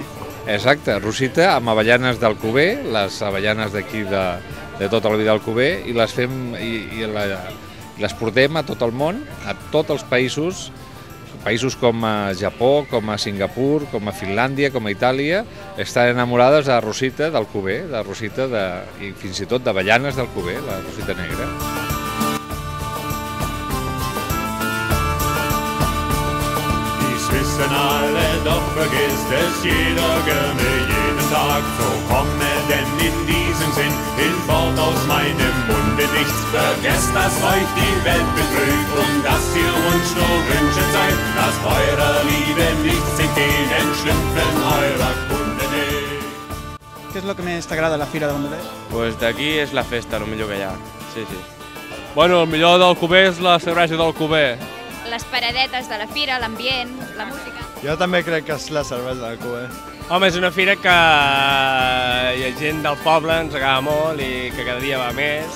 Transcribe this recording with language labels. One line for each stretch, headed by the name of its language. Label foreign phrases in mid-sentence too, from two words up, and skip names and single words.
Catalan: Exacte, Rosita amb avellanes d'Alcover, les avellanes d'aquí de tota la vida d'Alcover, i les fem i les portem a tot el món, a tots els països com a Japó, com a Singapur, com a Finlàndia, com a Itàlia, estan enamorades de Rosita d'Alcover, de Rosita i fins i tot d'avellanes d'Alcover, la Rosita negra.
German: Wissen alle, doch vergisst es jeder gerne jeden Tag. So komme denn in diesem Sinn hinfort aus meinem Munde nichts. Vergesst, dass euch die Welt betrügt und dass ihr uns nur Wünsche seid, dass eurer Liebe nichts entgegenschlüpfen eurer Kunde nicht.
Catalan: Què és el que més t'agrada a la Fira de Bandolers? Pues d'aquí és la festa, el millor que hi ha. Sí. Bueno, el millor d'Alcover és la cervesa d'Alcover. Les paradetes de la fira, l'ambient, la música. Jo també crec que és la cervesa d'Alcover. Home, és una fira que hi ha gent del poble, ens agrada molt i que cada dia va més.